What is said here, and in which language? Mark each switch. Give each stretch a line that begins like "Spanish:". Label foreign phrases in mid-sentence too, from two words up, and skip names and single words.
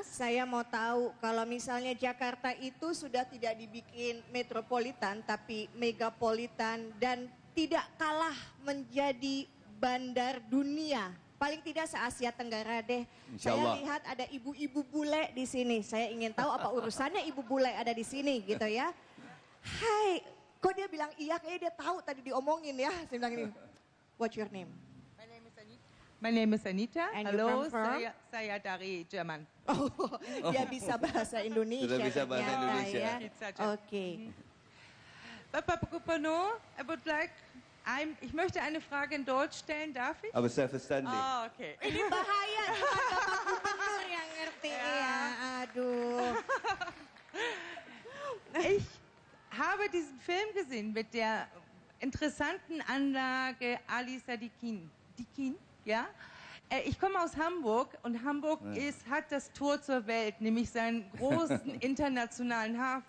Indonesian: Saya mau tahu kalau misalnya Jakarta itu sudah tidak dibikin metropolitan tapi megapolitan dan tidak kalah menjadi bandar dunia. Paling tidak se-Asia Tenggara deh. Saya lihat ada ibu-ibu bule di sini. Saya ingin tahu apa urusannya ibu bule ada di sini gitu ya. Hai, kok dia bilang iya, kayaknya dia tahu tadi diomongin ya. Saya bilang ini,
English: what's your name? My name is Anita. And you
Indonesian: Halo,
English: come from?
Indonesian: saya dari Jerman. Oh, dia bisa bahasa Indonesia. Sudah bisa bahasa ternyata, Indonesia. Ya. Oke. Bapak Gubernur,
German: ich möchte eine Frage in Deutsch stellen, darf ich? Aber selbstverständlich.
English: Oh, okay.
Indonesian: Ini bahaya cuma Bapak Gubernur yang ngerti ya. Aduh.
German: Ich habe diesen Film gesehen mit der interessanten Anlage Ali Sadikin. Ja? Ich komme aus Hamburg und Hamburg hat das Tor zur Welt, nämlich seinen großen internationalen Hafen.